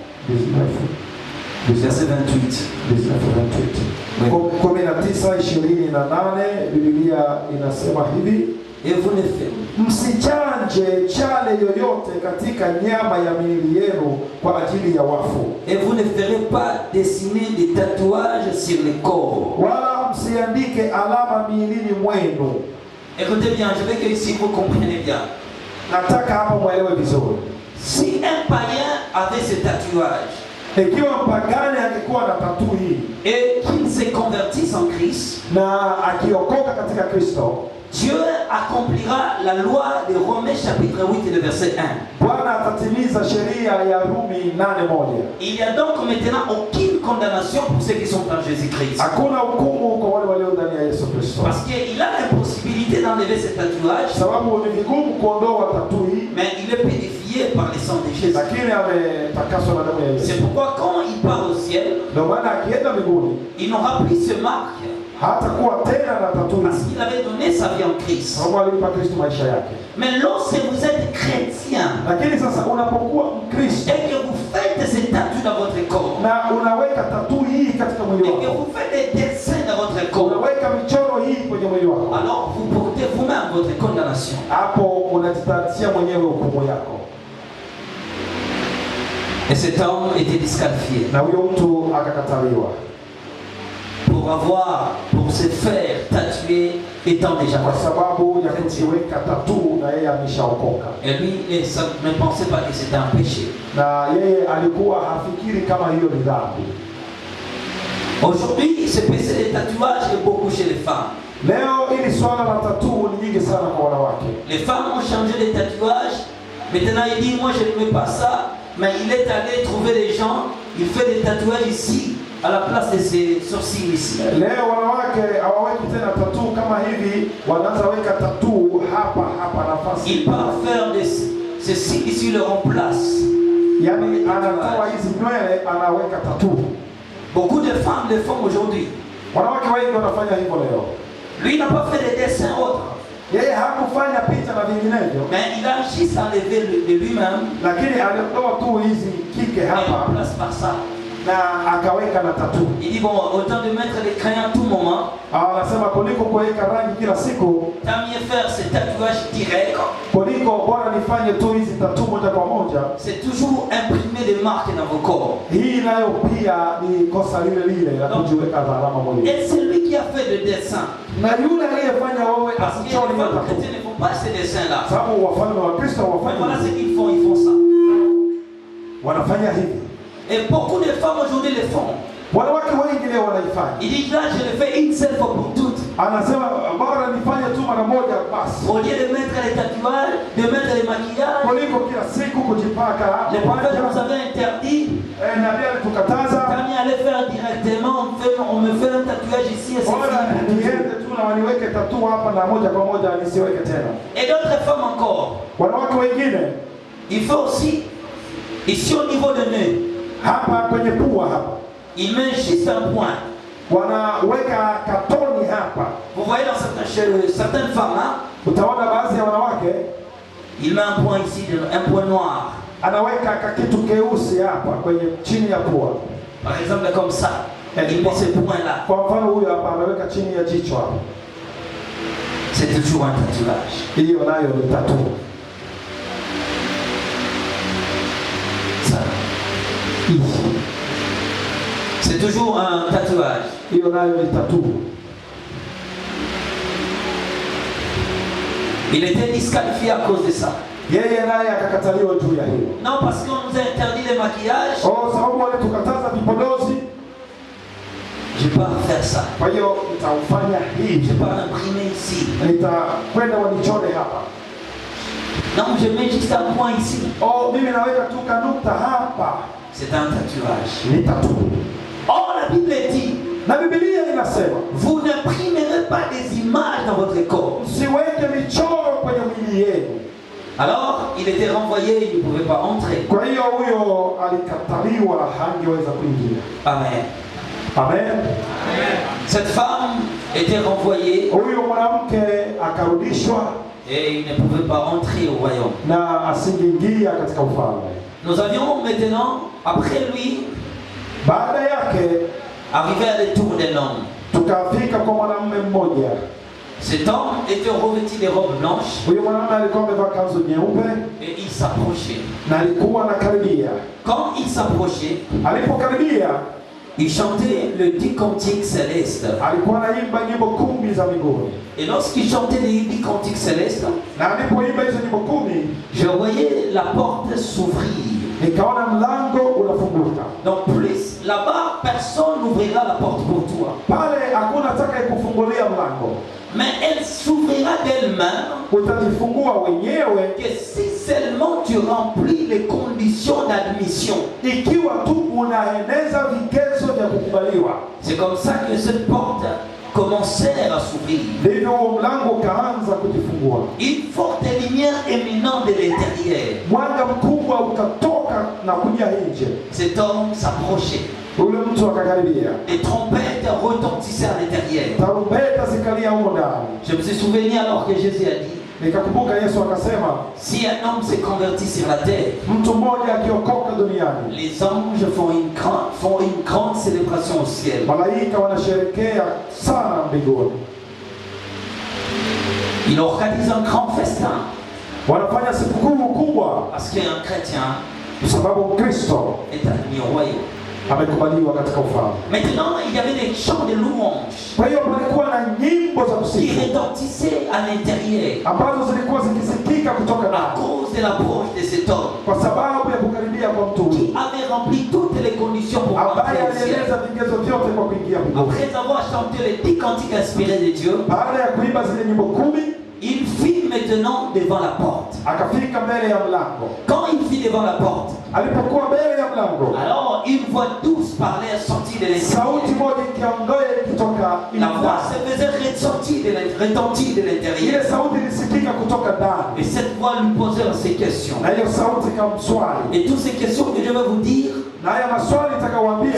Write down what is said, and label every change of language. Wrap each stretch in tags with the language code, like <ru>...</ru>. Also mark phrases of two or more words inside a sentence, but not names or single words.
<fr>19 verset 28. 19:28.</fr> <sw>Biblia inasema hivi,</sw> <fr>et vous ne faites</fr> <sw>msichanje chale yoyote katika nyama ya miili yenu kwa ajili ya wafu.</sw> <fr>Et vous ne ferez pas dessiner des tatouages sur les corps.</fr> <sw>Wala msiandike alama miilini mwenu.</sw> <fr>Écoutez bien, je veux que ici vous compreniez bien.</fr> <sw>Nataka hapa mwelewe vizuri.</sw> <fr>Si un païen avait ce tatouage,</fr> <sw>ikiwa mpagani angekuwa na tattoo hii,</sw> <fr>et qu'il se convertisse en Christ,</fr> <sw>na akiokoka katika Kristo,</sw> <fr>Dieu accomplira la loi de Romains chapitre 8 et le verset 1.</fr> <sw>Bwana atatimiza sheria ya Rumi 8:1.</sw> <fr>Il n'y a donc maintenant aucune condamnation pour ceux qui sont en Jésus-Christ.</fr> <sw>Hakuna hukumu kwa wale walio ndani ya Yesu Kristo.</sw> <fr>Parce qu'il a la possibilité d'enlever ce tatouage.</fr> <sw>Sababu ni vigumu kuondoa tattoo hii.</sw> <fr>Mais il est purifié par le sang de Jésus.</fr> <sw>Lakini ametakaswa na damu ya Yesu.</sw> <fr>C'est pourquoi quand il part au ciel,</fr> <sw>ndio maana akienda mbinguni,</sw> <fr>il n'aura plus ce marque.</fr> <sw>Hatakuwa tena na tattoo.</sw> <fr>Parce qu'il avait donné sa vie en Christ.</fr> <sw>Sababu alimpa Kristo maisha yake.</sw> <fr>Mais lorsque vous êtes chrétien,</fr> <sw>lakini sasa unapokuwa Mkristo,</sw> <fr>et que vous faites ces tatous dans votre corps,</fr> <sw>na unaweka tattoo hii katika mwili wako,</sw> <fr>et que vous faites des dessins dans votre corps,</fr> <sw>unaweka michoro hii kwenye mwili wako,</sw> <fr>alors vous portez vous-même votre condamnation.</fr> <sw>Hapo unajitatia mwenyewe hukumu yako.</sw> <fr>Et cet homme était disqualifié.</fr> <sw>Na huyo mtu akakataliwa.</sw> <fr>Pour se faire tatouer étant déjà</fr> <sw>kwa sababu ya kujiweka tattoo na yeye ameshaokoka.</sw> <fr>Et lui ne pensait pas que c'était un péché.</fr> <sw>Na yeye alikuwa hafikiri kama hiyo ni dhambi.</sw> <fr>Aujourd'hui, ce péché des tatouages est beaucoup chez les femmes.</fr> <sw>Leo ili swala la tattoo ni nyingi sana kwa wanawake.</sw> <fr>Les femmes ont changé les tatouages. Maintenant il dit moi je ne mets pas ça, mais il est allé trouver des gens, il fait des tatouages ici. à la place de ces sourcils ici.</fr> <sw>Leo wanawake hawaweki tena tattoo kama hivi, wanaanza weka tattoo hapa nafasi.</sw> <fr>Ils partent faire ces signes ici, le remplace.</fr> <sw>Yani anatoa hizi nywele anaweka tattoo.</sw> <fr>Beaucoup de femmes le font aujourd'hui.</fr> <sw>Wanawake wengi wanafanya hivyo leo.</sw> <fr>Lui n'a pas fait des dessins autres.</fr> <sw>Yeye hakufanya picha na vinginevyo.</sw> <fr>Mais il a juste enlevé de lui-même.</fr> <sw>Lakini alitoa tu hizi kike hapa.</sw> <fr>Il remplace par ça.</fr> <sw>Na akaweka na tattoo.</sw> <fr>Il dit bon, autant de mettre les crayons à tout moment.</fr> <sw>Anasema kuliko kuweka rangi kila siku,</sw> <fr>tant mieux faire ces tatouages directs.</fr> <sw>Kuliko bora nifanye tu hizi tattoo moja kwa moja.</sw> <fr>C'est toujours imprimer des marques dans vos corps.</fr> <sw>Hii nayo pia ni kosa lile la kujiweka alama mwilini.</sw> <fr>Et c'est lui qui a fait le dessin.</fr> <sw>Na yule aliyefanya wewe asichore</sw> <fr>les chrétiens ne font pas ces dessins là.</fr> <sw>Sababu wafalme wa Kristo wafanya.</sw> <fr>Voilà ce qu'ils font, ils font ça.</fr> <sw>Wanafanya hivi.</sw> <fr>Et beaucoup de femmes aujourd'hui le font.</fr> <sw>Wanawake wengi leo wanaifanya.</sw> <fr>Il dit là je le fais une seule fois pour toutes.</fr> <sw>Anasema bora nifanye tu mara moja basi.</sw> <fr>Au lieu de mettre les tatouages, de mettre les maquillages.</fr> <sw>Kuliko kila siku kujipaka.</sw> <fr>Les prophètes nous avaient interdit.</fr> <sw>Na bien tukataza.</sw> <fr>Quand il allait faire directement, on me fait un tatouage ici et c'est fini.</fr> <sw>Niende tu na waniweke tattoo hapa na moja kwa moja nisiweke tena.</sw> <fr>Et d'autres femmes encore.</fr> <sw>Wanawake wengine.</sw> <fr>Il fait aussi ici au niveau de nez.</fr> <sw>Hapa kwenye pua hapa.</sw> <fr>Il met juste un point.</fr> <sw>Wanaweka katoni hapa.</sw> <fr>Vous voyez dans certaines femmes là,</fr> <sw>utaona baadhi ya wanawake</sw> <fr>il met un point ici, un point noir.</fr> <sw>Anaweka kitu keusi hapa kwenye chini ya pua.</sw> <fr>Par exemple comme ça. Il met ce point là.</fr> <sw>Kwa mfano huyu hapa ameweka chini ya jicho hapa.</sw> <fr>C'est toujours un tatouage.</fr> <sw>Hiyo nayo ni tattoo.</sw> <fr>Ça. Ici. C'est toujours un tatouage.</fr> <sw>Hiyo nayo ni tattoo.</sw> <fr>Il était disqualifié à cause de ça.</fr> <sw>Yeye naye akakataliwa juu ya hiyo.</sw> <fr>Non, parce qu'on nous a interdit les maquillages.</fr> <sw>Sababu wale tukataza vipodozi.</sw> <fr>Je peux faire ça.</fr> <sw>Kwa hiyo nitaufanya hivi.</sw> <fr>Je peux imprimer ici.</fr> <sw>Nitakwenda wanichore hapa.</sw> <fr>Non, je mets juste un point ici.</fr> <sw>Mimi naweka tu kanukta hapa.</sw> <fr>C'est un tatouage.</fr> <sw>Ni tattoo.</sw> <fr>La Bible dit.</fr> <sw>Na Biblia inasema,</sw> <fr>vous n'imprimerez pas des images dans votre corps.</fr> <sw>Msiweke michoro kwenye mwili yenu.</sw> <fr>Alors, il était renvoyé, il ne pouvait pas entrer.</fr> <sw>Kwa hiyo huyo alikataliwa, hangeweza kuingia.</sw> <fr>Amen.</fr> <sw>Amen.</sw> <fr>Cette femme était renvoyée.</fr> <sw>Huyo mwanamke akarudishwa.</sw> <fr>Et il ne pouvait pas entrer au royaume.</fr> <sw>Na asingeingia katika ufalme.</sw> <fr>Nous avions maintenant, après lui,</fr> <sw>baada yake,</sw> <fr>arrivé à l'étour d'un homme.</fr> <sw>Tukafika kwa mwanamume mmoja.</sw> <fr>Cet homme était revêtu de robes blanches.</fr> <sw>Huyo mwanamume alikuwa amevaa kanzu nyeupe.</sw> <fr>Et il s'approchait.</fr> <sw>Na alikuwa anakaribia.</sw> <fr>Quand il s'approchait,</fr> <sw>alipokaribia,</sw> <fr>il chantait le 10 cantiques célestes.</fr> <sw>Alikuwa anaimba nyimbo 10 za mbinguni.</sw> <fr>Et lorsqu'il chantait les 10 cantiques célestes,</fr> <sw>na alipoimba hizo nyimbo 10,</sw> <fr>je voyais la porte s'ouvrir.</fr> <sw>Nikaona mlango unafunguka.</sw> <fr>Donc plus là-bas, personne n'ouvrira la porte pour toi.</fr> <sw>Pale hakuna atakayekufungulia mlango.</sw> <fr>Mais elle s'ouvrira d'elle-même.</fr> <sw>Utajifungua wenyewe.</sw> <fr>Que si seulement tu remplis les conditions d'admission.</fr> <sw>Ikiwa tu unaeneza vigezo vya kukubaliwa.</sw> <fr>C'est comme ça que cette porte commencèrent à s'ouvrir.</fr> <sw>Ndivyo mlango ukaanza kujifungua.</sw> <fr>Une forte lumière éminente de l'intérieur.</fr> <sw>Mwanga mkubwa ukatoka na kuja nje.</sw> <fr>Cet homme s'approchait.</fr> <sw>Ule mtu akakaribia.</sw> <fr>Les trompettes retentissaient à l'intérieur.</fr> <sw>Tarumbeta zikalia huko ndani.</sw> <fr>Je me suis souvenu alors que Jésus a dit.</fr> <sw>Nikakumbuka Yesu akasema,</sw> <fr>si un homme se convertit sur la terre,</fr> <sw>mtu mmoja akiokoka duniani,</sw> <fr>les anges font une grande célébration au ciel.</fr> <sw>Malaika wanasherehekea sana mbinguni.</sw> <fr>Il organise un grand festin.</fr> <sw>Wanafanya sikukuu kubwa.</sw> <fr>Parce qu'un chrétien,</fr> <sw>sababu Kristo</sw> <fr>est admis au royaume.</fr> <sw>Amekubaliwa katika ufalme.</sw> <fr>Maintenant, il y avait des chants de louange.</fr> <sw>Kwa hiyo palikuwa na nyimbo za kusifu.</sw> <fr>Qui retentissaient à l'intérieur.</fr> <sw>Ambazo zilikuwa zikisikika kutoka ndani.</sw> <fr>À cause de l'approche de cet homme.</fr> <sw>Kwa sababu ya kukaribia kwa mtu huyu.</sw> <fr>Qui avait rempli toutes les conditions pour entrer au ciel.</fr> <sw>Alieleza vigezo vyote kwa kuingia mbinguni.</sw> <fr>Après avoir chanté les 10 cantiques inspirés de Dieu.</fr> <sw>Baada ya kuimba zile nyimbo 10,</sw> <fr>il fit maintenant tenant devant la porte.</fr> <sw>Akafika mbele ya mlango.</sw> <fr>Quand il fit devant la porte,</fr> <sw>Alipokuwa mbele ya mlango,</sw> <fr>alors une voix douce parlait sortie de l'intérieur.</fr> <sw>sauti moja ikiondoa kutoka</sw> <fr>La voix</fr> <sw>ndani.</sw> <fr>se faisait retentir de l'intérieur.</fr> <sw>Ile sauti ilisikika kutoka ndani.</sw> <fr>Et cette voix lui posait ces questions.</fr> <sw>Na hiyo sauti ikamswali.</sw> <fr>Et toutes ces questions que je vais vous dire,</fr> <sw>Na haya maswali nitakawaambia,</sw>